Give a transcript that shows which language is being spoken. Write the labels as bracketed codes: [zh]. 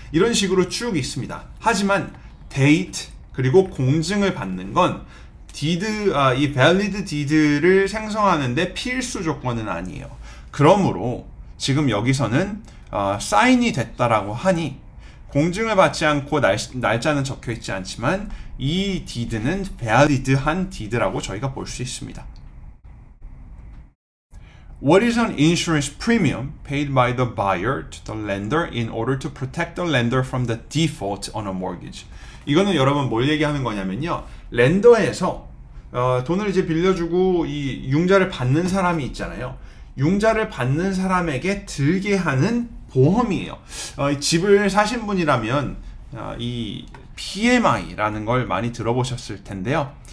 [ko] 이런 식으로 쭉 있습니다. 하지만 date 그리고 공증을 받는 건 deed, 이 valid deed를 생성하는데 필수 조건은 아니에요. 그러므로 지금 여기서는 사인이 됐다라고 하니 공증을 받지 않고 날짜는 적혀 있지 않지만 이 deed는 valid한 deed라고 저희가 볼 수 있습니다. [en] What is an insurance premium paid by the buyer to the lender in order to protect the lender from the default on a mortgage? [ko] 이거는 여러분 뭘 얘기하는 거냐면요. 렌더에서 돈을 이제 빌려주고 이 융자를 받는 사람이 있잖아요. 융자를 받는 사람에게 들게 하는 보험이에요. 집을 사신 분이라면 이 PMI라는 걸 많이 들어보셨을 텐데요.